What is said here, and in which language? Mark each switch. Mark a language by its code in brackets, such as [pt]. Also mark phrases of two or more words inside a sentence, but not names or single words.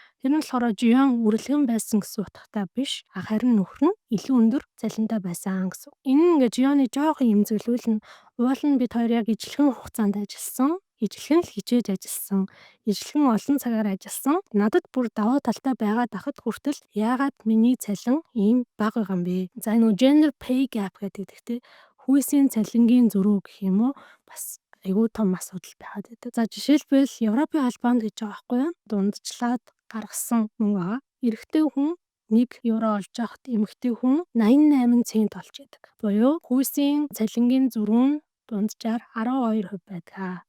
[mn] Тэр нь болохоор Жион үрэлгэн байсан гэсэн утгатай биш. Харин нөхөр нь илүү өндөр цалинтай байсан гэсэн. Энэ нь ингээд Жионы жоохон имзэглүүл нь уул нь бид хоёр яг ижлэхэн хугацаанд ажилласан. Ижлэхэн л хичээж ажилласан. Ижлэхэн олон цагаар ажилласан. Надад бүр даваа талтай байгаад ахад хүртэл яагаад миний цалин ийм бага байгаа юм бэ? За энэ [en] gender pay gap [mn] гэдэг те хүйсийн цалингийн зөрүү гэх юм уу? Бас айгүй том асуудал байгаад байдаг. За жишээлбэл Европын албанд гэж байгаа байхгүй юу? Дундчлаад гаргасан мөнгө байгаа. Эрэгтэй хүн 1 евро олж байхад эмэгтэй хүн 88 цент олж яадаг. Буюу хүйсийн цалингийн зөрүү нь дунджаар 12% байдаг.